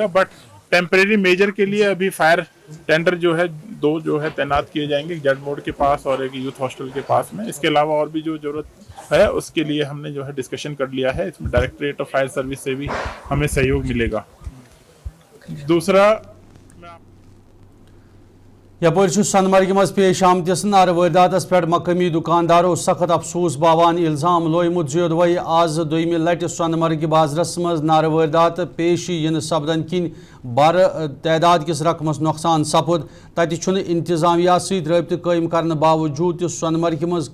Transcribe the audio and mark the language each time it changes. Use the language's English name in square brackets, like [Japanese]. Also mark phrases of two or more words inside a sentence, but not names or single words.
[English] but temporary measure [Hindi] के लिए अभी [English] fire tender [Hindi] जो है 2 जो है तैनात किए जाएंगे, एक जड मोड़ के पास और एक [English] youth hostel [Hindi] के पास में। इसके अलावा और भी जो जरूरत है उसके लिए हमने जो है डिस्कशन कर लिया है, इसमें [English] directorate of fire service [Hindi] से भी हमें सहयोग मिलेगा। दूसरा [Kashmiri] यपर सोनमर्ग मज पेश आमतिस नार वारदातस पे मकामी दुकानदारों सख्त अफसोस बावान इल्जाम लोयमुत जोदवे आज 2 लटि सोनमर्ग बाजारस मज नार वारदात पेश इन सपदन किन بار تعداد کس رقمس نقصان سپد تتہ چھُنہٕ انتظامیہ سۭتۍ رٲبطہٕ قٲیِم کرنہٕ باوجوٗد تہِ سۄنہٕ منٛز